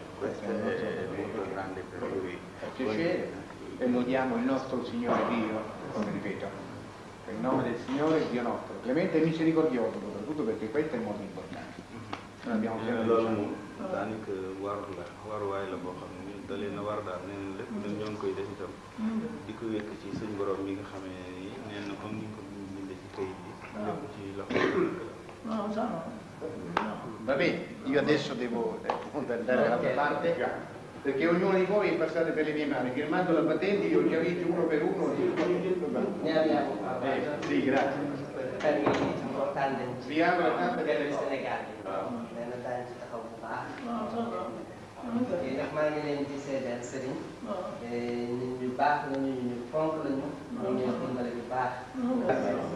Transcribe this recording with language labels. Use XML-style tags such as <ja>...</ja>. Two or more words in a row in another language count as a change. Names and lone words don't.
<it>Questo è molto grande per lui. Piacere, e lodiamo il nostro Signore Dio, come ripeto, per il nome del Signore Dio nostro, clemente e misericordioso, soprattutto perché questo è molto importante. Noi abbiamo sempre</it> <wo>daanaka waruwaay la boo xam ne da leen a war daal nee na lépp dañ ñoo ngi koy def itam di ko wékk ci suñ borom mi nga xamee ne nii nee na comme ni ñu ko bindee ci këyit bi lépp ci loxo.</wo> <it>Va bene, io adesso devo andare dall'altra parte perché ognuno di voi è passato per le mie mani, firmando la patente io li ho visti uno per uno. Ne abbiamo sì, grazie. per importante Vi auguro tante per belle il cose.</it> <wo>Sénégal dana daan ci taxaw bu baax te nag maa ngi leen di seedeel sëriñ nit ñu baax lañu ñu fonk lañu ñu ñoo dimbale bu baax</wo>